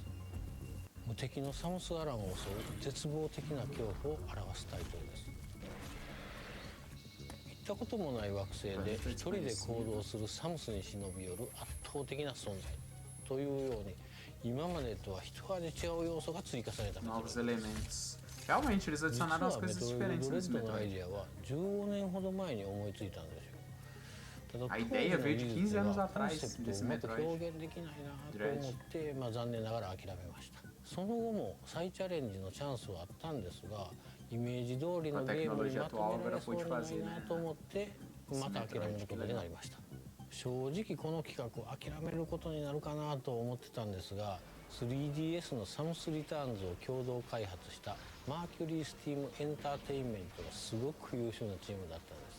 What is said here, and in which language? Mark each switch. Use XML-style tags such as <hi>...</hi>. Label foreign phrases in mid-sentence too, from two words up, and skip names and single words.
<ja>無敵のサムス・アランを襲う絶望的な恐怖を表すタイトルです。行ったこともない惑星で一人で行動するサムスに忍び寄る圧倒的な存在というように、今までとは一味違う要素が追加された</ja> <pt>novos elementos. Realmente eles adicionaram as coisas diferentes nesse Metroid.</pt> <ja>実は15年ほど前に思いついたんですよ。</ja> <pt>A ideia veio de 15 anos atrás desse Metroid.</pt> <ja>表現できないなと思って、残念ながら諦めました。その後も再チャレンジのチャンスはあったんですが、イメージ通りのゲームにまとめられそうにないなと思ってまた諦めることになりました。正直この企画を諦めることになるかなと思ってたんですが、 3DS のサムスリターンズを共同開発したマーキュリースティームエンターテインメントがすごく優秀なチームだったんです。</ja>